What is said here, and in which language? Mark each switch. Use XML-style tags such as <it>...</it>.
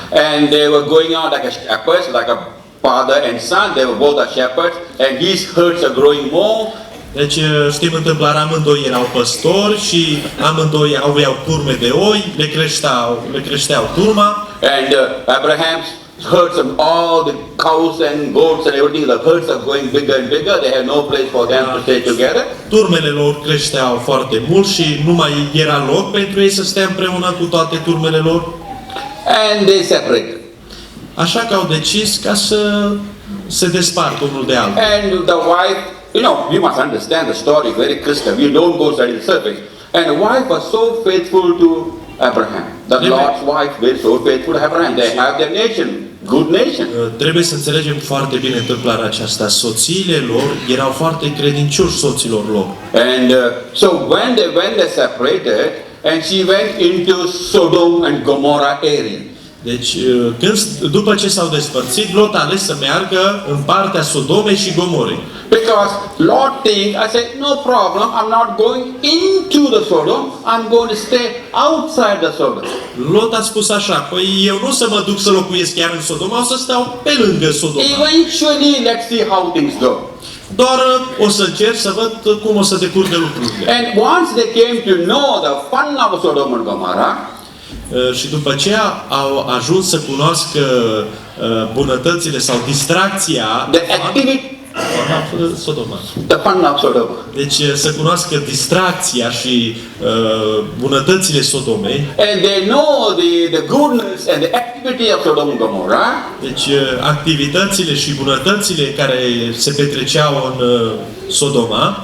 <en>And they were going out like a shepherds, like a father and son, they were both a shepherds, and these herds are growing more.</en> <ro>Deci știm întâmplarea, amândoi erau păstori și amândoi aveau turme de oi, le creșteau turma.</ro> <en>And Abraham's herds of all the cows and goats and everything, the herds are going bigger and bigger, they have no place for them to stay together.</en> <ro>Turmele lor creșteau foarte mult și nu mai era loc pentru ei să stea împreună cu toate turmele lor.</ro> <en>And they separated.</en> <ro>Așa că au decis ca să se despartă unul de altul.</ro> <en>And the wife, you know, you must understand the story very crystal. We don't go study the surface. And the wife was so faithful to Abraham. The Amen. Lord's wife was so faithful to Abraham. They have their nation, good nation.</en> <ro>Trebuie să înțelegem foarte bine întâmplarea aceasta. Soțiile lor erau foarte credincioși soților lor.</ro> <en>And so when they separated, and she went into Sodom and Gomorrah area.</en> <ro>Deci, după ce s-au despărțit, Lot a ales să meargă în partea Sodomei și Gomorei.</ro> <en>Because Lot thinks, I said, no problem, I'm not going into the Sodom, I'm going to stay outside the Sodom.</en> <ro>Lot a spus așa, păi eu nu o să mă duc să locuiesc chiar în Sodoma, o să stau pe lângă Sodoma.</ro> <en>Eventually, let's see how things go.</en> <ro>Doar o să încerc să văd cum o să decurgă lucrurile.</ro> <en>And once they came to know the fun of Sodom and Gomorrah,</en> <ro>Și după ce au ajuns să cunoască bunătățile sau distracția</ro> <en>the activity,</en> <ro>Sodoma.</ro> <en>the fun of Sodom.</en> <ro>Deci să cunoască distracția și bunătățile Sodomei.</ro> <en>And they know the goodness and the activity of Sodom and Gomorrah.</en> <ro>Deci activitățile și bunătățile care se petreceau în Sodoma.</ro>